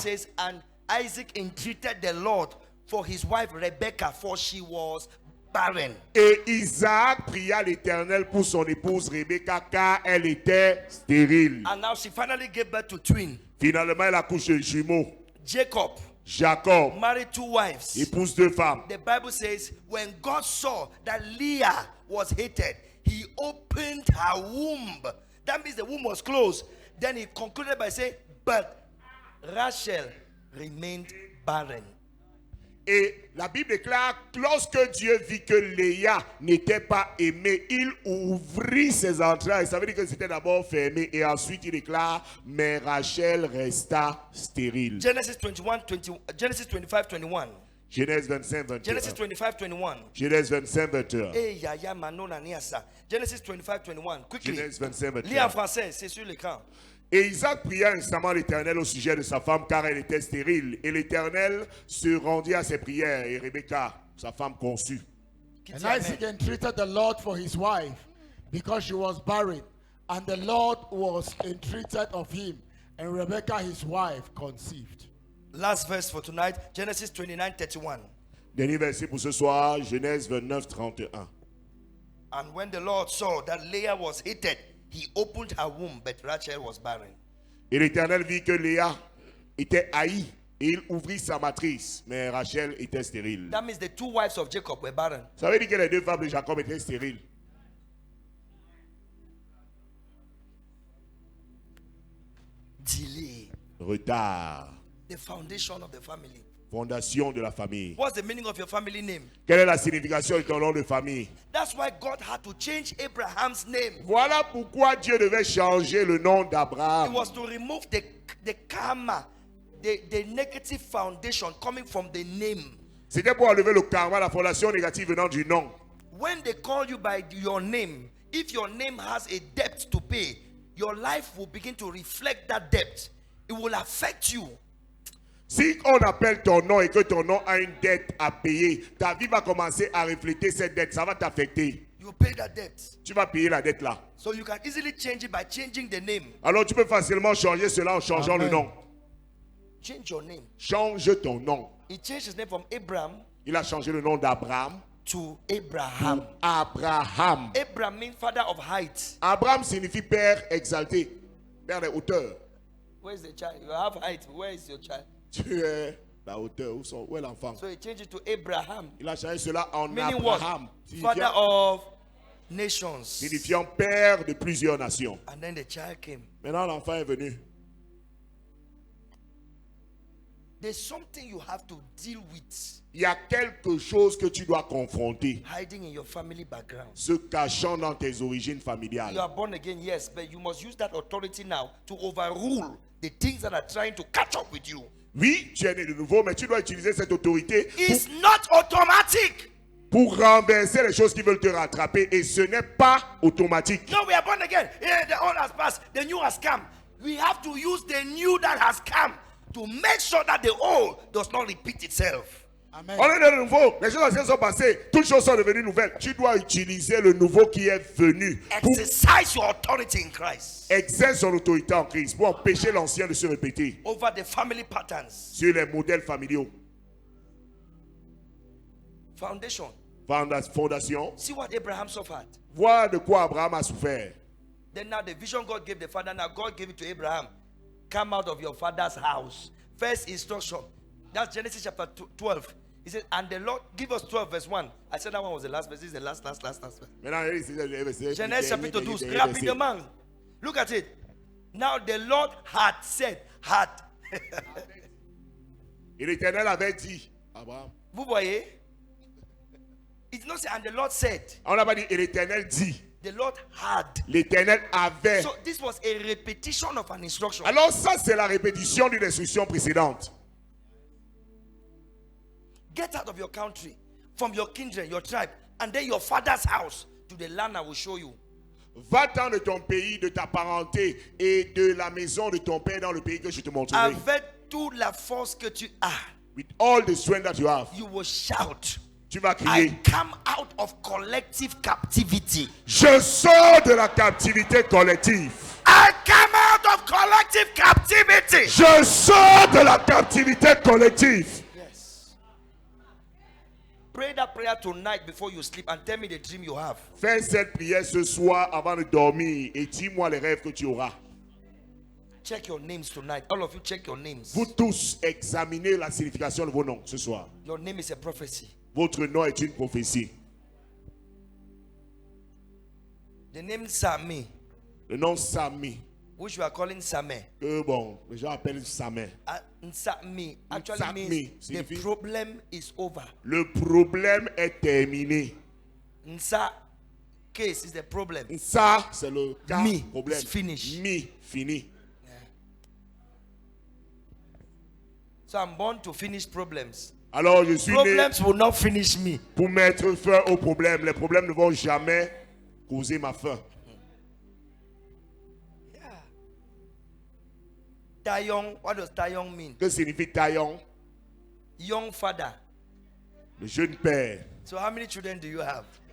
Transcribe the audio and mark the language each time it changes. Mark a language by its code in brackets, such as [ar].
[en] says, and Isaac entreated the Lord for his wife Rebecca, for she was barren. [fr] Et Isaac pria l'Éternel pour son épouse Rebecca car elle était stérile. [en] And now she finally gave birth to twin. [fr] Finalement, elle accouche de jumeaux. [en] Jacob [fr] Jacob [en] married two wives. [fr] épouse deux femmes. [en] The Bible says, when God saw that Leah was hated, he opened her womb. That means the womb was closed. Then he concluded by saying, but Rachel remained barren. [fr] Et la Bible déclare, lorsque Dieu vit que Léa n'était pas aimée, il ouvrit ses entrailles. Ça veut dire que c'était d'abord fermé. Et ensuite, il déclare, mais Rachel resta stérile. [en] Genesis 25:21. [fr] Genèse 25, 21. [en] Genesis 25:21. [fr] Genèse 25, 21. [en] Hey, yaya, manona, niasa. Genesis 25:21. Quickly. [fr] Genèse 25, Lis en français, c'est sur l'écran. Et Isaac pria instamment l'Éternel au sujet de sa femme car elle était stérile. Et l'Éternel se rendit à ses prières. Et Rebecca, sa femme, conçut. Qui [en] And [fr] dit amen? [en] Isaac entreated the Lord for his wife because she was barren, and the Lord was entreated of him, and Rebekah his wife conceived. Last verse for tonight, Genesis 29:31. [fr] Dernier verset pour ce soir, Genèse 29, 31. [en] And when the Lord saw that Leah was hated, he opened her womb, but Rachel was barren. [fr] Et l'Éternel vit que Léa était haïe. Et il ouvrit sa matrice. Mais Rachel était stérile. [en] That means the two wives of Jacob were barren. [fr] Ça veut dire que les deux femmes de Jacob étaient stériles. [en] Delay. [fr] Retard. [en] The foundation of the family. [fr] Fondation de la famille. [en] What's the meaning of your family name? [fr] Quelle est la signification de ton nom de famille? [en] That's why God had to change Abraham's name. [fr] Voilà pourquoi Dieu devait changer le nom [en] It [fr] d'Abraham. [en] was to remove the karma, the negative foundation coming from the name. [fr] C'était pour enlever le karma, la fondation négative venant du nom. [en] When they call you by your name, if your name has a debt to pay, your life will begin to reflect that debt. It will affect you. [fr] Si on appelle ton nom et que ton nom a une dette à payer, ta vie va commencer à refléter cette dette. Ça va t'affecter. [en] You pay that debt. [fr] Tu vas payer la dette là. [en] So you can easily change it by changing the name. [fr] Alors tu peux facilement changer cela en changeant [en] Amen. [fr] le nom. [en] Change your name. [fr] Change ton nom. [en] He changed his name from Abraham [fr] Il a changé le nom d'Abraham. [en] to Abraham. [fr] Abraham. [en] Abraham means father of height. [fr] Abraham signifie père exalté, père des hauteurs. [en] Where is the child? You have height. Where is your child? [fr] Tu es la hauteur. Où est l'enfant? [en] So he changed it to Abraham. [fr] Il a changé cela en Meaning Abraham, [en] what? Father of nations. [fr] signifiant père de plusieurs nations. [en] And then the child came. [fr] Maintenant l'enfant est venu. [en] There's something you have to deal with [fr] Il y a quelque chose que tu dois confronter, [en] hiding in your family background. [fr] se cachant dans tes origines [en] You [fr] familiales. [en] are born again, yes, but you must use that authority now to overrule the things that are trying to catch up with you. [fr] Oui, tu es né de nouveau, mais tu dois utiliser cette autorité [en] It's not automatic. [fr] pour renverser les choses qui veulent te rattraper, et ce n'est pas automatique. [en] No, we are born again. Yeah, the old has passed, the new has come. We have to use the new that has come to make sure that the old does not repeat itself. Amen. [fr] On est né de nouveau, les choses anciennes sont passées, toutes choses sont devenues nouvelles. Tu dois utiliser le nouveau qui est venu pour [en] Exercise your authority in Christ [fr] exercer son autorité en Christ, pour empêcher l'ancien de se répéter [en] over the family patterns. [fr] sur les modèles familiaux. [en] Foundation. [fr] Fondation, [en] See what Abraham suffered. [fr] voilà de quoi Abraham a souffert. [en] Then now the vision God gave the father, now God gave it to Abraham. Come out of your father's house. First instruction. That's Genesis chapter 12. He said, and the Lord, give us 12 verse 1. I said that one was the last verse. This is the last verse. [fr] Maintenant, Genèse chapitre 12. Rapidement. [en] Look at it. Now the Lord had said, [fr] Et l'Éternel avait dit, Abraham. Vous voyez? [en] It's not say, and the Lord said. [fr] On n'a pas dit, et l'Éternel dit. [en] The Lord had. [fr] L'Éternel avait. [en] So this was a repetition of an instruction. [fr] Alors ça, c'est la répétition d'une instruction précédente. [en] Get out of your country, from your kindred, your tribe, and then your father's house to the land I will show you. [fr] Va-t'en de ton pays, de ta parenté et de la maison de ton père dans le pays que je te montrerai. Avec toute la force que tu as, [en] With all the strength that you have. you will shout, [fr] Tu vas [en] I [fr] crier. [en] come out of collective captivity. [fr] Je sors de la captivité collective. [en] I come out of collective captivity. [fr] Je sors de la captivité collective. [en] Yes. Pray that prayer tonight before you sleep and tell me the dream you have. [fr] Fais cette prière ce soir avant de dormir et dis-moi les rêves que tu auras. [en] Check your names tonight. All of you check your names. [fr] Vous tous examinez la signification de vos noms ce soir. [en] Your name is a prophecy. [fr] Votre nom est une prophétie. [en] The name Sami, [fr] Le nom Sami, [en] which you are calling Sameh. [fr] que bon, les gens appellent Samé. [en] Nsami actually [fr] Nsami [en] means the [fr] signifie- [en] problem is over. [fr] Le problème est terminé. [en] Nsa case is the problem. [fr] Ça, c'est le cas [en] Mi, [fr] problème. [en] it's finished. [fr] Mi, fini. [en] So I'm born to finish problems. [fr] Alors je suis né Problems will not finish me. pour mettre fin aux problèmes. Les problèmes ne vont jamais causer ma fin. [en] Tayong, what does Tayong mean? [fr] Que signifie taillon? [en] Young father. [fr] Le jeune père. [en] So how many children do you have?